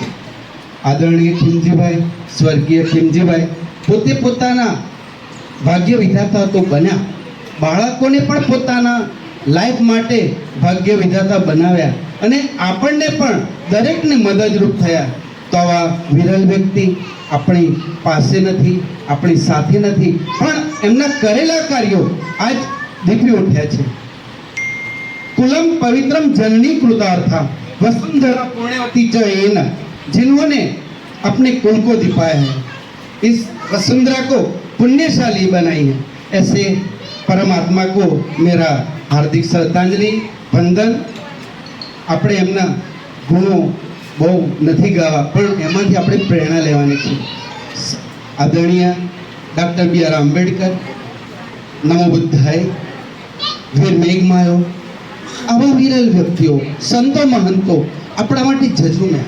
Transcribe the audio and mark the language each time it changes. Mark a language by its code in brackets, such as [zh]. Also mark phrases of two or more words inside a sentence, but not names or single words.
[gu] આદરણીય ખીમજીભાઈ, સ્વર્ગીય ખીમજીભાઈ પોતે પોતાના ભાગ્ય વિધાતા તો બન્યા, બાળકોને પણ પોતાના લાઈફ માટે ભાગ્ય વિધાતા બનાવ્યા અને આપણને પણ દરેકને મદદરૂપ થયા. તો આવા વિરલ વ્યક્તિ આપણી પાસે નથી, આપણી સાથે નથી, પણ એમના કરેલા કાર્યો આજ દીકરી ઉઠ્યા છે. [sa] कुलम पवित्रम जननी कृतार्था वसुंधरा पुण्यवती च एन, [hi] जिन्होंने अपने कुल को दिपाया है, इस वसुंधरा को पुण्यशाली बनाई है. ऐसे परमात्मा को मेरा हार्दिक श्रद्धांजलि, वंदन. [gu] આપણે એમના ગુણો બહુ નથી ગાવા, પણ એમાંથી આપણે પ્રેરણા લેવાની છે. આદરણીય ડૉક્ટર બી.આર. આંબેડકર, નમો બુદ્ધાય, વીર મેઘમાયો, આવા વિરલ વ્યક્તિઓ, સંતો, મહંતો આપણા માટે ઝઝુમ્યા.